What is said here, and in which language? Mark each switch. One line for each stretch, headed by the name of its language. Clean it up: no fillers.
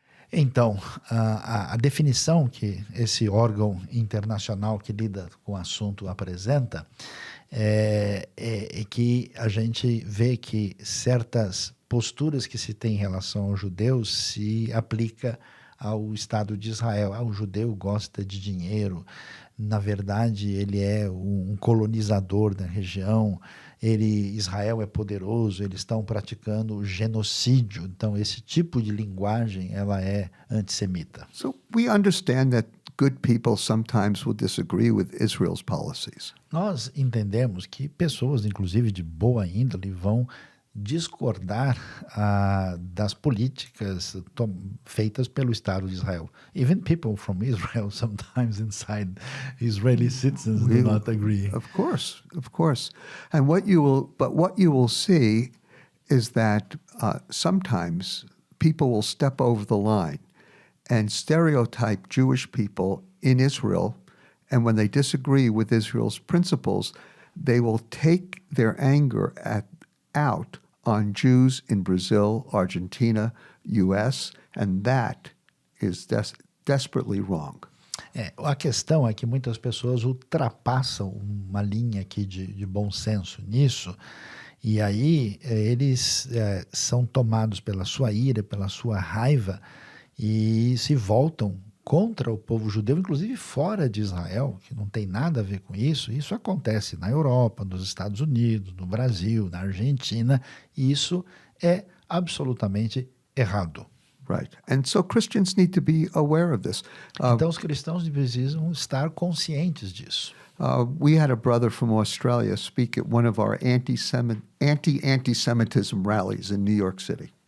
Portuguese: Então, a definição que esse órgão internacional que lida com o assunto apresenta é que a gente vê que certas posturas que se tem em relação aos judeus se aplica ao Estado de Israel. O judeu gosta de dinheiro, na verdade ele é um colonizador da região, Israel é poderoso, eles estão praticando genocídio. Então esse tipo de linguagem ela é antissemita.
English: So we understand that good people sometimes will disagree with Israel's policies.
Portuguese: Nós entendemos que pessoas, inclusive de boa índole, vão discordar das políticas feitas pelo Estado de Israel.
English: Even people from Israel, sometimes inside Israeli citizens, do not agree. Of course. And what you will see is that sometimes people will step over the line and stereotype Jewish people in Israel, and when they disagree with Israel's principles, they will take their anger out on Jews in Brazil, Argentina, U.S., and that is desperately wrong.
Portuguese: A questão é que muitas pessoas ultrapassam uma linha aqui de bom senso nisso, e aí eles são tomados pela sua ira, pela sua raiva, e se voltam contra o povo judeu, inclusive fora de Israel, que não tem nada a ver com isso. Isso acontece na Europa, nos Estados Unidos, no Brasil, na Argentina, e isso é absolutamente errado.
English: Right. And so Christians need to be aware of this.
Portuguese: Então os cristãos precisam estar conscientes disso.
English: We had a brother from Australia speak at one of our anti-anti-Semitism rallies in New York City.